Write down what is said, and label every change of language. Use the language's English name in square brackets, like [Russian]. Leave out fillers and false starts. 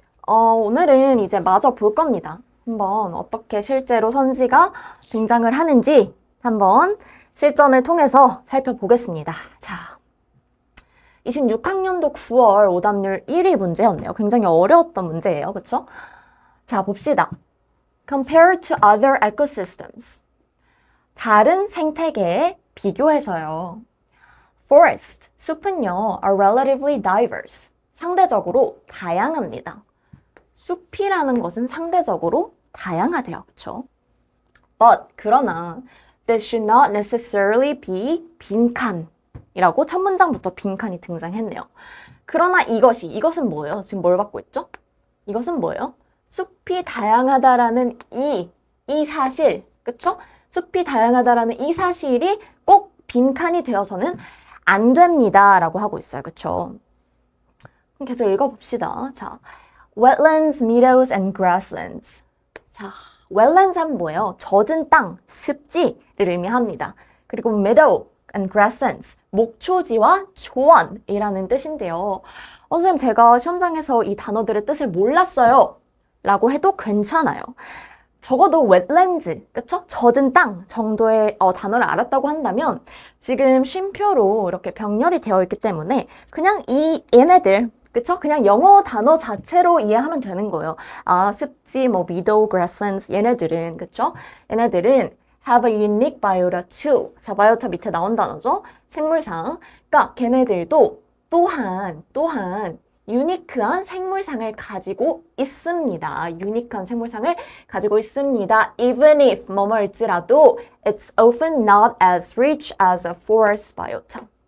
[Korean] 오늘은 이제 마저 볼 겁니다. 한번 어떻게 실제로 선지가 등장을 하는지 한번 실전을 통해서 살펴보겠습니다. 자. 26학년도 9월 오답률 1위 문제였네요. 굉장히 어려웠던 문제예요. 그렇죠? 자, 봅시다. [English] Compare to other ecosystems. [Korean] 다른 생태계에 비교해서요. [English] Forest, [Korean] 숲은요, [English] are relatively diverse. [Korean] 상대적으로 다양합니다. 숲이라는 것은 상대적으로 다양하대요. 그렇죠? [English] But, [Korean] 그러나, [English] they should not necessarily be 빈칸. [Korean] 이라고 첫 문장부터 빈칸이 등장했네요. 그러나 이것은 뭐예요? 지금 뭘 받고 있죠? 이것은 뭐예요? 숲이 다양하다라는 이 사실, 그쵸? 숲이 다양하다라는 이 사실이 꼭 빈칸이 되어서는 안 됩니다. 라고 하고 있어요. 그쵸? 그럼 계속 읽어봅시다. [English] 자, wetlands, meadows, and grasslands. [Korean] 자, wetlands 하면 뭐예요? 젖은 땅, 습지를 의미합니다. 그리고 [English] meadow, and grasslands, [Korean] 목초지와 초원이라는 뜻인데요. 선생님 제가 시험장에서 이 단어들의 뜻을 몰랐어요 라고 해도 괜찮아요. 적어도 wetlands, 그쵸? 젖은 땅 정도의 단어를 알았다고 한다면 지금 쉼표로 이렇게 병렬이 되어 있기 때문에 그냥 얘네들 그쵸? 그냥 영어 단어 자체로 이해하면 되는 거예요. 아, 습지, meadow, grasslands 얘네들은 그쵸? 얘네들은 [English] have a unique biota too. [Korean] 자, 바이오타 밑에 나온 단어죠. 생물상. 그러니까 걔네들도 또한 유니크한 생물상을 가지고 있습니다. 유니크한 생물상을 가지고 있습니다. [English] Even if [Korean] 뭐뭐일지라도 [English] it's often not as rich as a forest biota.